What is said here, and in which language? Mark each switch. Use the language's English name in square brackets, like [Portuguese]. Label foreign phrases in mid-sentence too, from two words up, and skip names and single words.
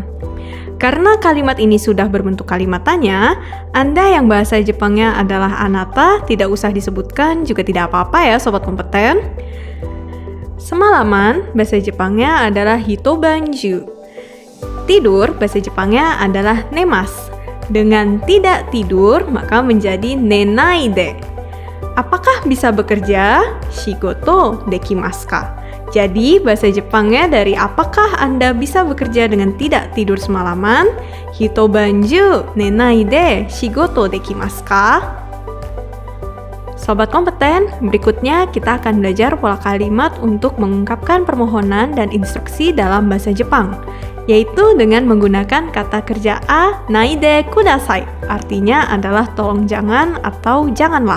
[Indonesian] Karena kalimat ini sudah berbentuk kalimat tanya, Anda yang bahasa Jepangnya adalah anata, tidak usah disebutkan, juga tidak apa-apa ya sobat kompeten. Semalaman, bahasa Jepangnya adalah hitobanju. Tidur, bahasa Jepangnya adalah nemas. Dengan tidak tidur, maka menjadi [Japanese] 寝ないで. [Indonesian] Apakah bisa bekerja? [Japanese] 仕事できますか? [Indonesian] Jadi, bahasa Jepangnya dari apakah Anda bisa bekerja dengan tidak tidur semalaman? [Japanese] 一晩中寝ないで仕事できますか? [Indonesian] Sobat kompeten, berikutnya kita akan belajar pola kalimat untuk mengungkapkan permohonan dan instruksi dalam bahasa Jepang, yaitu dengan menggunakan kata kerja a [Japanese] ないでください, [Indonesian] artinya adalah tolong jangan atau janganlah.